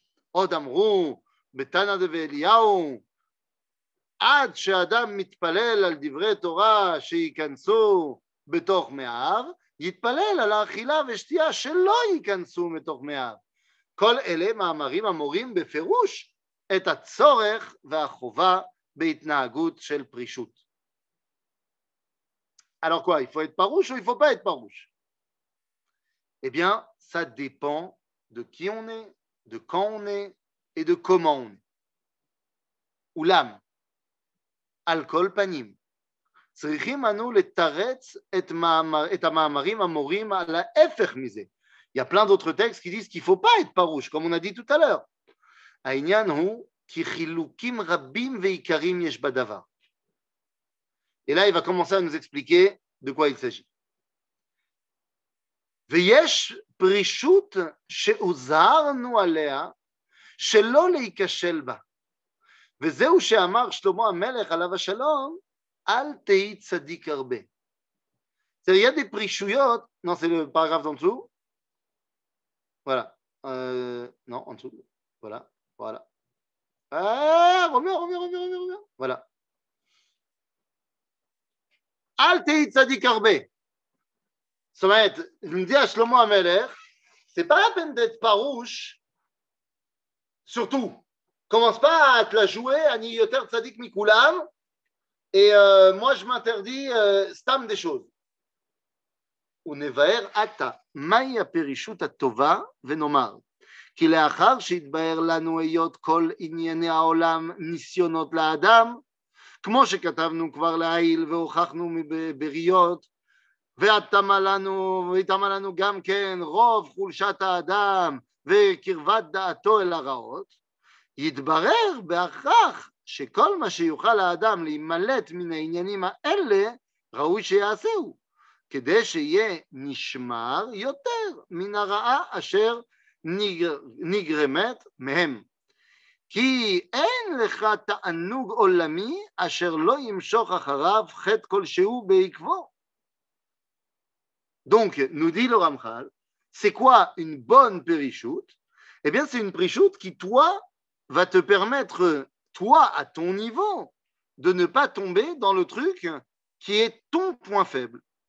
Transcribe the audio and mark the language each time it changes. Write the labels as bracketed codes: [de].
[he] עוד אמרו בתנא דאליהו עד שאדם מתפלל על דברי תורה שייכנסו בתוך מאיו, יתפלל על האכילה ושתייה שלא ייכנסו בתוך מאיו. כל אלה מאמרים המורים בפירוש את הצורך והחובה בהתנהגות של פרישות. [fr] Alors quoi, il faut être farouche ou il ne faut pas être farouche? Eh bien, ça dépend de qui on est, de quand on est et de comment on est. [he] אולם, על כל פנים, צריכים אנו לתרץ את המאמרים המורים על ההפך מזה. [fr] Il y a plein d'autres textes qui disent qu'il ne faut pas être farouche, comme on a dit tout à l'heure. [he] העניין הוא כי חילוקים רבים ועיקרים יש בדבר. [fr] Et là, il va commencer à nous expliquer de quoi il s'agit. [he] ויש פרישות שהוזהרנו עליה שלא להיכשל בה. וזהו שאמר שלמה המלך עליו השלום, אל תהי צדיק הרבה. [fr] Il y a des prishuyot, non, c'est le paragraphe d'en dessous. Voilà. Non, en dessous. Voilà. Voilà. Reviens. Voilà. [he] Al tei tzadik arbe. [fr] Ça va être, je me dis à Shlomo Ameler, c'est pas la peine d'être farouche. Surtout, commence pas à te la jouer, [he] ani yoter tzadik mikulam, [fr] et moi je m'interdis stam des choses. [he] ונבאר עתה, מהי הפרישות הטובה ונאמר, כי לאחר שהתבאר לנו היות כל ענייני העולם ניסיונות לאדם, כמו שכתבנו כבר לעיל והוכחנו בבריות, והתאמה לנו גם כן רוב חולשת האדם וקרבת דעתו אל הרעות, יתברר בהכרח שכל מה שיוכל האדם להימלט מן העניינים האלה, ראוי שיעשהו. כדי שיהיה נשמר יותר מן הרעה אשר נגרמת מהם. כי אין לך תענוג עולמי אשר לא ימשוך אחריו חטא כלשהו בעקבו. [fr] Donc, nous dit le Ramchal, c'est quoi une bonne périchoute? Eh bien, c'est une périchoute qui, toi, va te permettre, toi, à ton niveau, de ne pas tomber dans le truc qui est ton point faible.